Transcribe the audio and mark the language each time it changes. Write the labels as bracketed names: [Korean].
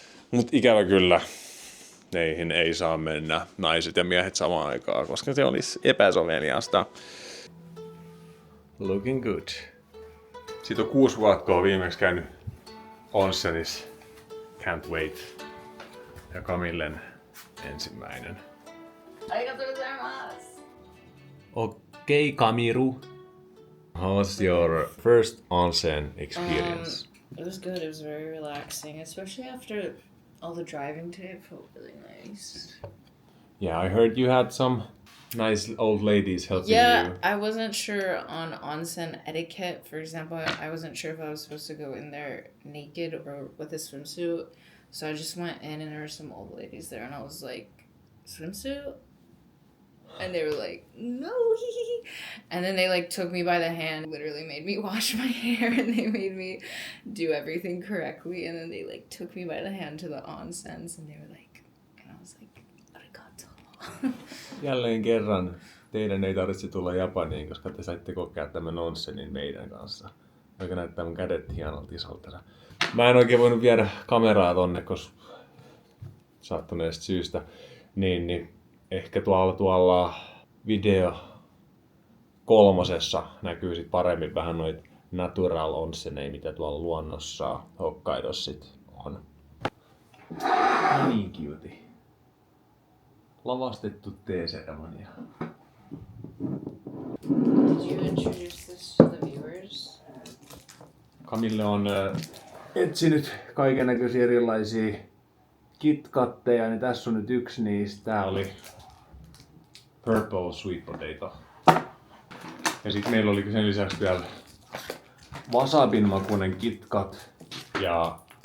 [Finnish] Mut ikävä kyllä neihin ei saa mennä naiset ja miehet samaan aikaan, koska se olisi epäsoveliasta. [English] Looking good. [Finnish] Siitä on 6 vuotta, kun olen viimeksi käynyt onsenissa. [English] Can't wait. [Finnish] Ja Camillen ensimmäinen. Okei, Kamiru. [English] How's your first onsen experience? It was good. It was very relaxing, especially after all the driving today. It felt really nice. Yeah, I heard you had some nice old ladies helping Yeah, you. I wasn't sure on onsen etiquette. For example, I wasn't sure if I was supposed to go in there naked or with a swimsuit. So I just went in and there were some old ladies there and I was like, swimsuit? And they were like, no. And then they like took me by the hand, literally made me wash my hair and they made me do everything correctly. And then they like took me by the hand to the onsens and they were like, and I was like, arigato. [Finnish] Jälleen kerran teidän ei tarvitse tulla Japaniin, koska te saitte kokea tämän onsenin meidän kanssa. Joka näyttää mun kädet hienolta isolta. Mä en oikein voinut viedä kameraa tonne, koska sattuneesta syystä. Niin ehkä tuolla video 3 näkyy sit paremmin vähän noita natural onseneja, mitä tuolla luonnossa Hokkaidossa sit on. Niin cute. Lavastettu teeseremonia. [English] Did you introduce this to the viewers? [Finnish] Camille on etsinyt kaikennäköisiä erilaisia KitKatteja, niin tässä on nyt yksi niistä. Tää oli Purple Sweet Potato. Ja sitten meillä oli sen lisäksi vielä wasabin makuinen KitKat ja